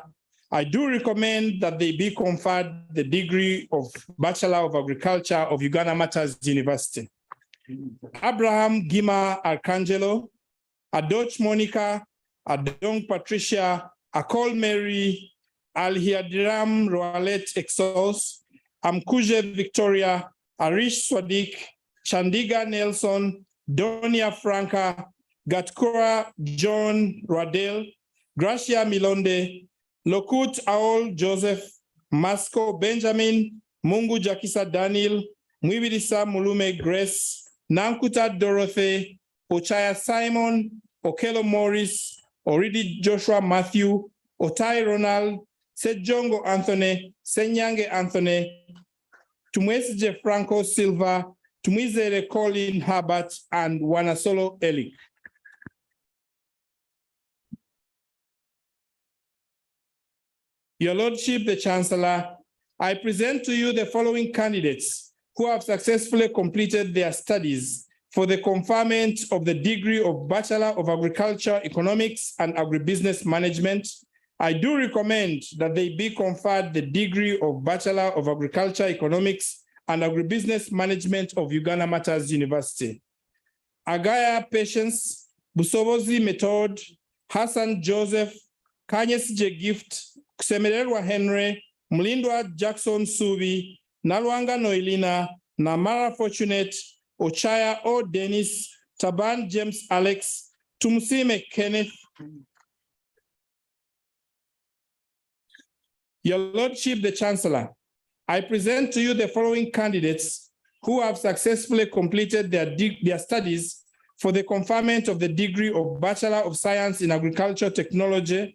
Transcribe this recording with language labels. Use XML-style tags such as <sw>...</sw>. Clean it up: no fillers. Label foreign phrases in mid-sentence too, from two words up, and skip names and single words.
<en>I do recommend that they be conferred the degree of Bachelor of Agriculture of Uganda Matters University. Abraham Gima Arcangelo, Adoch Monica, Adong Patricia, Akol Mary, Alhiadiram Roalet Exos, Amkuje Victoria, Arish Swadik, Chandiga Nelson, Donia Franca, Gatkura John Radel, Gracia Milonde, Lokut Aol Joseph, Masco Benjamin, Mungu Jakisa Daniel, Mwibidisa Mulume Grace, Nankuta Dorothy, Ochaya Simon, Okelo Morris, Oridi Joshua Matthew, Otai Ronald, Sejongo Anthony, Senyange Anthony, Tumwesije Franco Silva, Tumwizere Colin Herbert, and Wanasolo Eli. Your Lordship, the Chancellor, I present to you the following candidates who have successfully completed their studies for the conferment of the degree of Bachelor of Agriculture, Economics, and Agribusiness Management. I do recommend that they be conferred the degree of Bachelor of Agriculture, Economics, and Agribusiness Management of Uganda Matters University. Agaya Patience, Busobozi Method, Hassan Joseph, Kanyes J. Gift, Kusemererwa Henry, Mlindwa Jackson Subi, Nalwanga Noelina, Namara Fortunate, Ochaya O. Dennis, Taban James Alex, Tumsime Kenneth. Your Lordship, the Chancellor, I present to you the following candidates who have successfully completed their studies for the conferment of the degree of Bachelor of Science in Agriculture Technology.</en>